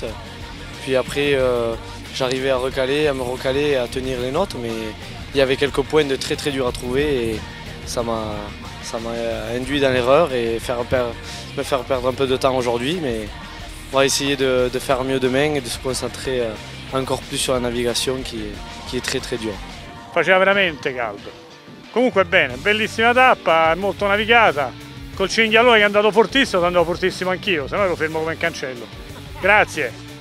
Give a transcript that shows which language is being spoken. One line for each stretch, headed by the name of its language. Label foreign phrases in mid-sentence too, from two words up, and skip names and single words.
French: Puis après j'arrivais à me recaler et à tenir les notes, mais il y avait quelques points de très durs à trouver et ça m'a induit dans l'erreur et me faire perdre un peu de temps aujourd'hui, mais on va essayer de faire mieux demain et de se concentrer encore plus sur la navigation qui est très dure.
Italian: Faceva veramente caldo. Comunque bene, bellissima tappa, molto navigata. Col cinghialone che è andato fortissimo, sono andato fortissimo anch'io, se no ero fermo come un cancello. Grazie.